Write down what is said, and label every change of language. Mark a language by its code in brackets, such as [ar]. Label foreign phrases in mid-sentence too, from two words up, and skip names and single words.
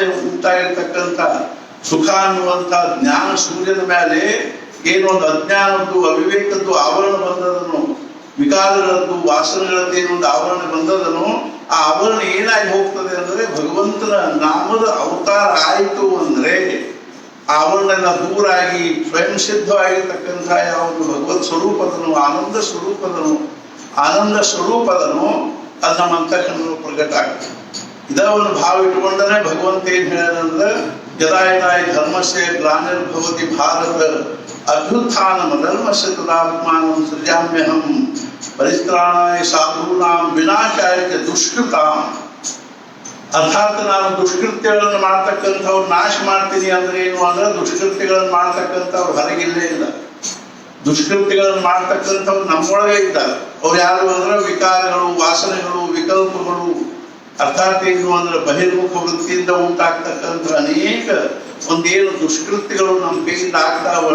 [kn] ಉಂಟಾಗಿರ್ತಕ್ಕಂಥ ಸುಖ ಅನ್ನುವಂಥ ಜ್ಞಾನ ಸೂರ್ಯನ ಮೇಲೆ ಏನೊಂದು ಅಜ್ಞಾನದ್ದು, ಅವಿವೇಕದ್ದು ಆವರಣ ಬಂದದನು, ವಿಕಾರಗಳದ್ದು, ವಾಸನೆಗಳದ್ದು ಏನೊಂದು ಆವರಣ ಬಂದದನು, ಆ ಆವರಣ ಏನಾಗಿ ಹೋಗ್ತದೆ ಅಂದ್ರೆ ಭಗವಂತನ ನಾಮದ ಅವತಾರ ಆಯಿತು ಅಂದ್ರೆ ಆವರಣ ಎಲ್ಲ ದೂರಾಗಿ ಸ್ವಯಂ ಸಿದ್ಧವಾಗಿರ್ತಕ್ಕಂಥ ಯಾವುದು ಭಗವತ್ ಸ್ವರೂಪದನು, ಆನಂದ ಸ್ವರೂಪದನು ಅದು ನಮ್ಮ ಅಂತಃಕರಣ ಪ್ರಕಟ ಆಗ್ತದೆ. ಇದ ಒಂದು ಭಾವ ಇಟ್ಕೊಂಡನೆ ಭಗವಂತ ಏನ್ ಹೇಳ್ಯಾರಂದ್ರೆ [sa] ಯದಾ ಯದಾ ಧರ್ಮಸ್ಯ ಗ್ಲಾನಿರ್ಭವತಿ ಭಾರತ ಅಭ್ಯುತ್ಥಾನಂ ಧರ್ಮಸ್ಯ ತದಾತ್ಮಾನಂ ಸೃಜಾಮ್ಯಹಂ ಪರಿತ್ರಾಣಾಯ ಸಾಧೂನಾಂ ವಿನಾಶಾಯ ಚ ದುಷ್ಕೃತಾಂ. [kn] ಅರ್ಥಾತ್ ನಾನು ದುಷ್ಕೃತ್ಯಗಳನ್ನು ಮಾಡ್ತಕ್ಕಂಥವ್ರು ನಾಶ ಮಾಡ್ತೀನಿ ಅಂದ್ರೆ ಏನು ಅಂದ್ರೆ ದುಷ್ಕೃತ್ಯಗಳನ್ನು ಮಾಡ್ತಕ್ಕಂಥವ್ರು ಹೊರಗಿಲ್ಲೇ ಇಲ್ಲ. ದುಷ್ಕೃತ್ಯಗಳನ್ನು ಮಾಡ್ತಕ್ಕಂಥವ್ರು ನಮ್ಮೊಳಗೆ ಇದ್ದಾರೆ. ಅವ್ರು ಯಾರು ಅಂದ್ರೆ ವಿಕಾರಗಳು, ವಾಸನೆಗಳು, ವಿಕಲ್ಪಗಳು, ಅರ್ಥಾತ್ ಏನು ಅಂದ್ರೆ ಬಹಿರ್ಮುಖ ವೃತ್ತಿಯಿಂದ ಉಂಟಾಗ್ತಕ್ಕಂಥ ಅನೇಕ ಒಂದೇನು ದುಷ್ಕೃತ್ಯಗಳು ನಮ್ಮ ಕೈಯಿಂದ ಆಗ್ತಾವನು.